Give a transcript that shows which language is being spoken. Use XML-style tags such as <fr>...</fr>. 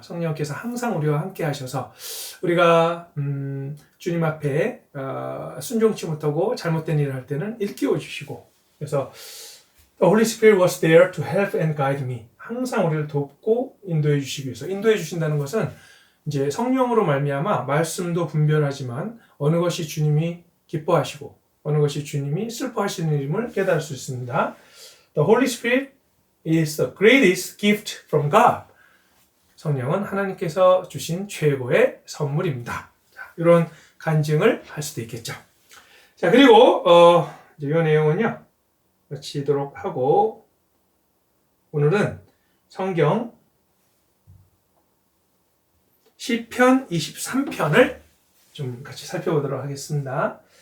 <ko>성령께서 항상 우리와 함께 하셔서 우리가 주님 앞에 순종치 못하고 잘못된 일을 할 때는 일깨워 주시고, 그래서</ko> <en>The Holy Spirit was there to help and guide me.</en> <ko>항상 우리를 돕고 인도해 주시기 위해서. 인도해 주신다는 것은 이제 성령으로 말미암아 말씀도 분별하지만 어느 것이 주님이 기뻐하시고 어느 것이 주님이 슬퍼하시는 일임을 깨달을 수 있습니다.</ko> <en>The Holy Spirit is the greatest gift from God.</en> <ko>성령은 하나님께서 주신 최고의 선물입니다. 자, 이런 간증을 할 수도 있겠죠. 자, 그리고 이제 이 내용은요 마치도록 하고 오늘은 성경 시편 23편을 좀 같이 살펴보도록 하겠습니다.</ko>